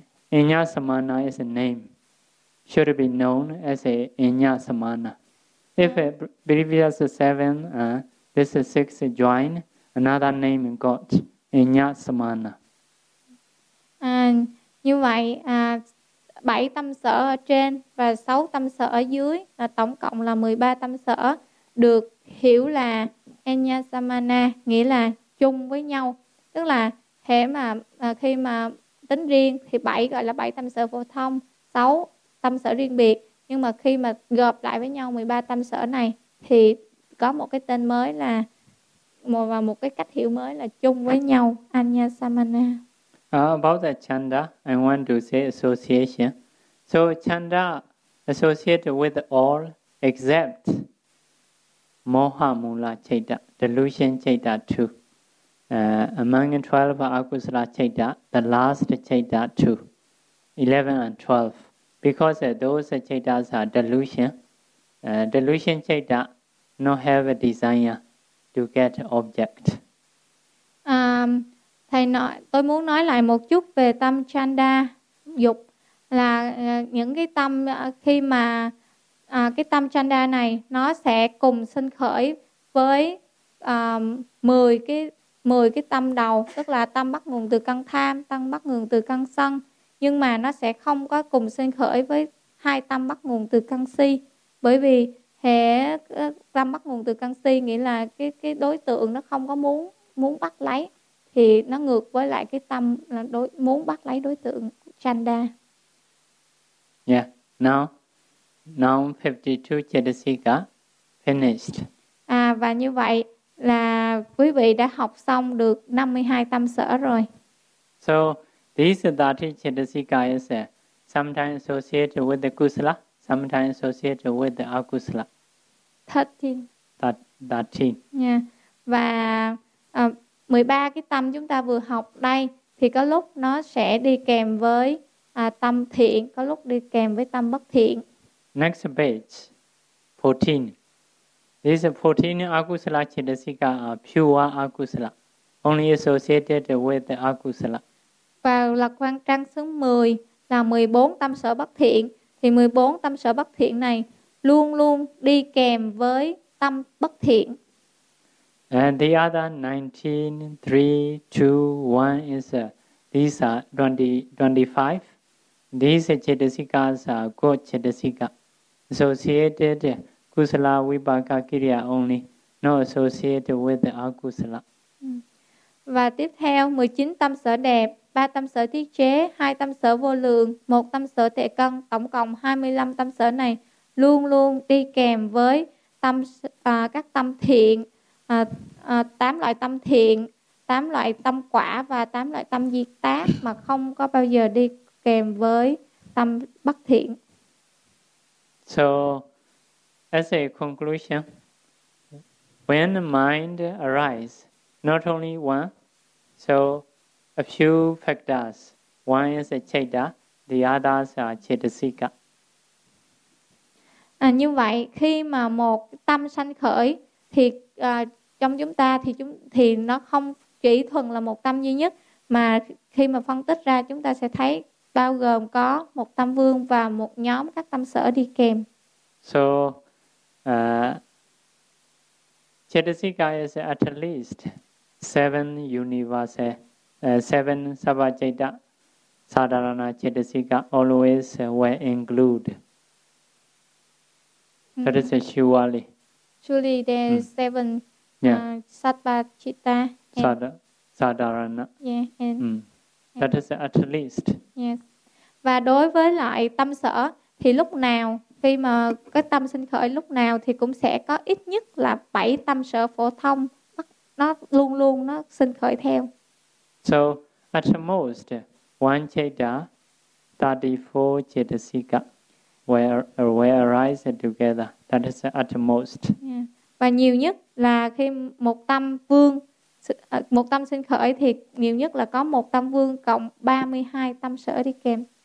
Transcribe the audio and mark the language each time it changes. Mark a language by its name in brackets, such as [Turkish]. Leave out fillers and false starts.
[English] Enya samana is a name. Should be known as a enya samana. If a previous seven, this is six join, another name got enya samana. [Vietnamese] Như vậy, bảy tâm sở ở trên và sáu tâm sở ở dưới, tổng cộng là 13 tâm sở, được hiểu là enya samana, nghĩa là chung với nhau. Tức là thế mà khi mà tính riêng thì 7 gọi là 7 tâm sở phổ thông, 6 tâm sở riêng biệt. Nhưng mà khi mà gộp lại với nhau 13 tâm sở này thì có một cái tên mới là, và một cái cách hiểu mới là chung với nhau, Anya Samana. [English] About the chanda, I want to say association. So chanda associated with all except Moha Mula Chaita, delusion Chaita too. Among 12 Akusala Chaita, the last Chaita too, 11 and 12. Because those Chaitas are delusion. Delusion Chaita no have a desire to get object. [Vietnamese] Thầy nói, tôi muốn nói lại một chút về tâm Chanda, dục. Là những cái tâm khi mà cái tâm Chanda này nó sẽ cùng sinh khởi với 10 cái 10 cái tâm đầu, tức là tâm bắt nguồn từ căn tham, tâm bắt nguồn từ căn sân, nhưng mà nó sẽ không có cùng sinh khởi với hai tâm bắt nguồn từ căn si, bởi vì hệ tâm bắt nguồn từ căn si nghĩa là cái đối tượng nó không có muốn bắt lấy, thì nó ngược với lại cái tâm là muốn bắt lấy đối tượng chanda. [English] Yeah, now 52 chetasika finished. [Vietnamese] Và như vậy là quý vị đã học xong được 52 tâm sở rồi. [English] So these 30 chetasika is sometimes associated with the kusala, sometimes associated with the akusala. 13. 13. Yeah. [Vietnamese] Và 13 cái tâm chúng ta vừa học đây thì có lúc nó sẽ đi kèm với tâm thiện, có lúc đi kèm với tâm bất thiện. [English] Next page, 14. This 14 akusala chetasika are pure akusala, only associated with the akusala. [Vietnamese] Và lật quan trang số 10 là 14 tâm sở bất thiện. Thì 14 tâm sở bất thiện này luôn luôn đi kèm với tâm bất thiện. [English] And the other 19, 3, 2, 1 is, these are 20, 25. These chetasikas are good chetasika, associated kusala vipaka kriya only, not associated with the akusala. [Vietnamese] Và tiếp theo 19 tâm sở đẹp, 3 tâm sở thiết chế, 2 tâm sở vô lượng, 1 tâm sở tệ cân, tổng cộng 25 tâm sở này luôn luôn đi kèm với tâm các tâm thiện, 8 loại tâm thiện, 8 loại tâm quả và 8 loại tâm diệt tác mà không có bao giờ đi kèm với tâm bất thiện. [English] So as a conclusion, when the mind arises, not only one, so a few factors. One is a citta, the others are cittasika. [Vietnamese] Như vậy khi mà một tâm sanh khởi thì trong chúng ta thì nó không chỉ thuần là một tâm duy nhất, mà khi mà phân tích ra chúng ta sẽ thấy bao gồm có một tâm vương và một nhóm các tâm sở đi kèm. [English] So cittasika is at least 7 universal, 7 sabbacitta, sadharana cittasika always were included. That is a surely. Surely there are 7 sabbacitta. Sadharana. Yeah, and, that is at least. Yes. [Vietnamese] Và đối với lại tâm sở, thì lúc nào, khi mà cái tâm sinh khởi lúc nào thì cũng sẽ có ít nhất là 7 tâm sở phổ thông. Nó luôn luôn nó sinh khởi theo. [English] So at most one citta, 34 cittasika will arise together. That is at most. Yeah. [Vietnamese] Và nhiều nhất là khi một tâm vương, một tâm sinh khởi thì nhiều nhất là có một tâm vương cộng 32 tâm sở đi kèm.